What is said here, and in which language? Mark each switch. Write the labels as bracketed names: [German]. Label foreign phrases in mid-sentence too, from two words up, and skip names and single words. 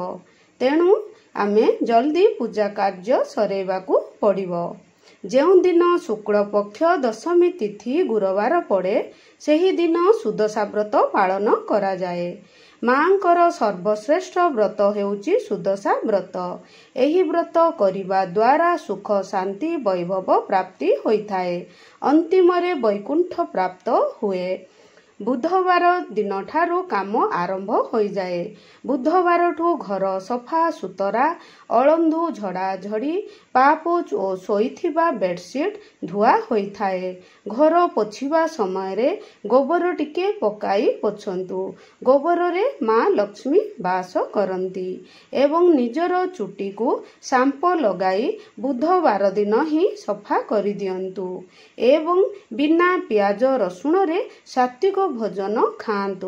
[Odia] ତେଣୁ ଆମେ ଜଲଦି ପୂଜା କାର୍ଯ୍ୟ ସାରିବାକୁ ପଡ଼ିବ। ଯେଉଁ ଦିନ ଶୁକ୍ଳ ପକ୍ଷ ଦଶମୀ ତିଥି ଗୁରୁବାର ପଡ଼େ ସେହି ଦିନ ସୁଦଶା ବ୍ରତ ପାଳନ କରାଯାଏ। ମାଙ୍କର ସର୍ବଶ୍ରେଷ୍ଠ ବ୍ରତ ହେଉଛି ସୁଦଶା ବ୍ରତ। ଏହି ବ୍ରତ କରିବା ଦ୍ୱାରା ସୁଖ ଶାନ୍ତି ବୈଭବ ପ୍ରାପ୍ତି ହୋଇଥାଏ। ଅନ୍ତିମରେ ବୈକୁଣ୍ଠ ପ୍ରାପ୍ତ ହୁଏ। ବୁଧବାର ଦିନ ଠାରୁ କାମ ଆରମ୍ଭ ହୋଇଯାଏ। ବୁଧବାର ଠୁ ଘର ସଫା ସୁତରା, ଅଳନ୍ଧୁ ଝଡ଼ା ଝଡ଼ି, ପାପୋଚ ଓ ଶୋଇଥିବା ବେଡଶିଟ ଧୁଆ ହୋଇଥାଏ। ଘର ପୋଛିବା ସମୟରେ ଗୋବର ଟିକେ ପକାଇ ପୋଛନ୍ତୁ। ଗୋବରରେ ମା ଲକ୍ଷ୍ମୀ ବାସ କରନ୍ତି ଏବଂ ନିଜର ଚୁଟିକୁ ଶାମ୍ପୁ ଲଗାଇ ବୁଧବାର ଦିନହିଁ ସଫା କରିଦିଅନ୍ତୁ ଏବଂ ବିନା ପିଆଜ ରସୁଣରେ ସାତ୍ତ୍ୱିକ ଭୋଜନ ଖାଆନ୍ତୁ।